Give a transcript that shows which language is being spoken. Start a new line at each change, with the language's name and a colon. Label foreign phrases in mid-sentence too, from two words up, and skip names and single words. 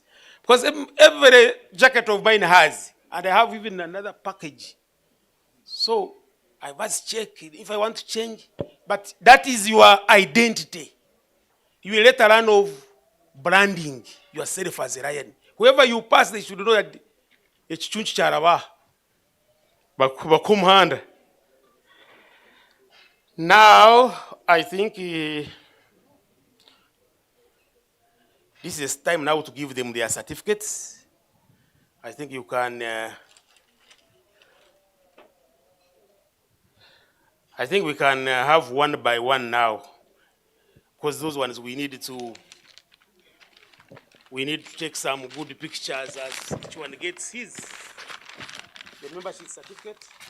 English: Because every jacket of mine has, and I have even another package. So I must check if I want to change. But that is your identity. You will later learn of branding yourself as a lion. Whoever you pass, they should know that it's chunch charaba.
Nyankole: Bakumhanda.
English: Now, I think this is time now to give them their certificates. I think you can, I think we can have one by one now, because those ones we need to take some good pictures as each one gets the membership certificate.